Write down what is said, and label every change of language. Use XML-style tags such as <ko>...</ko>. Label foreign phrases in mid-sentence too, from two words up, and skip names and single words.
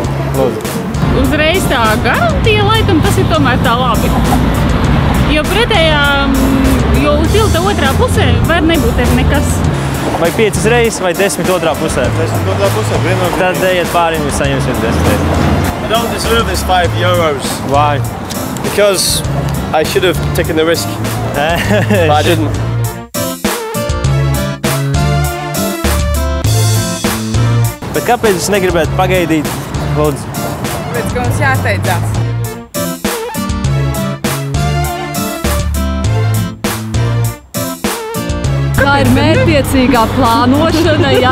<lv>Lūdzu. Uzreiz tā garantija, laikam tas ir tomēr tā labi. Jo pretējā, jo tilta otrā pusē var nebūt nekas. Vai 5 uzreiz, vai 10 otrā pusē? 10 otrā pusē, vienmēr. Tad ejiet pāri un jūs saņemsiet 10 eiro.</lv> <en>I don't deserve this €5. Why? Because I should have taken the risk, but I didn't.</en> <lv>Bet kāpēc jūs negribētu pagaidīt? Lūdzu. Tāpēc, ka mums jāsteidzās. Tā ir mērķtiecīgā plānošana, ja</lv>